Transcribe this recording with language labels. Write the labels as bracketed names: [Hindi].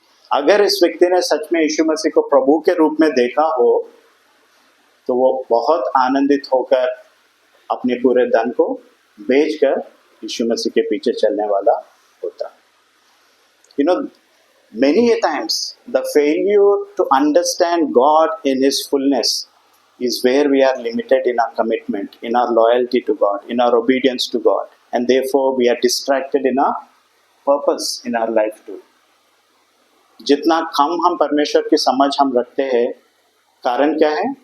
[Hindi] अगर इस व्यक्ति ने सच में यीशु मसीह को प्रभु के रूप में देखा हो तो वो बहुत आनंदित होकर अपने पूरे धन को बेचकर यीशु मसीह के पीछे चलने वाला होता। [English] You know, many a times the failure to understand God in His fullness is where we are limited in our commitment, in our loyalty to God, in our obedience to God, and therefore we are distracted in our purpose in our life too. [Hindi] जितना कम हम परमेश्वर की समझ हम रखते हैं, कारण क्या है?